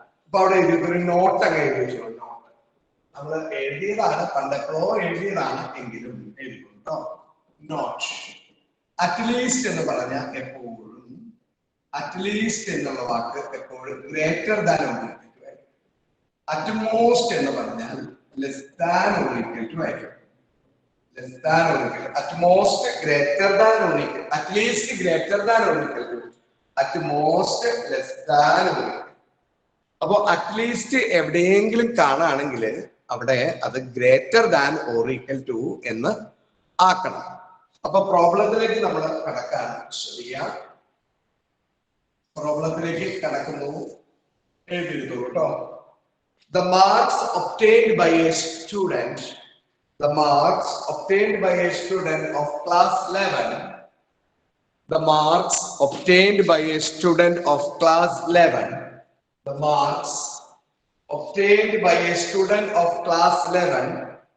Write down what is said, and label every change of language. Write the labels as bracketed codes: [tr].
[ml] അപ്പൊ അവിടെ ഒരു നോട്ട് അങ്ങ് എഴുതിയിട്ടുണ്ട്. നോട്ട് നമ്മൾ എഴുതിയതാണ്, പണ്ടപ്പോഴോ എഴുതിയതാണ്, എങ്കിലും എഴുതിട്ടോ. നോട്ട് അറ്റ്ലീസ്റ്റ് എന്ന് പറഞ്ഞ എപ്പോഴും, അറ്റ്ലീസ്റ്റ് എന്നുള്ള വാക്ക് എപ്പോഴും ഗ്രേറ്റർ ദാൻ ഓർ അറ്റ്മോസ്റ്റ് എന്ന് പറഞ്ഞാൽ less than or equal to ആയിരിക്കും. [en] Less than or equal, at most greater than or equal, at least greater than or equal to, at most less than or equal. [ml] അപ്പോ at least എവിടെയെങ്കിലും കാണുകയാണെങ്കിൽ അവിടെ അത് greater than or equal to എന്ന് ആക്കണം. അപ്പൊ പ്രോബ്ലത്തിലേക്ക് നമ്മൾ കടക്കാണ്. ശ്രദ്ധിക്കുക, പ്രോബ്ലത്തിലേക്ക് കടക്കുന്നു. എഴുതിയെടുത്തു കേട്ടോ. [en] The marks obtained by a student, the marks obtained by a student of class 11, the marks obtained by a student of class 11, the marks obtained by a student of class 11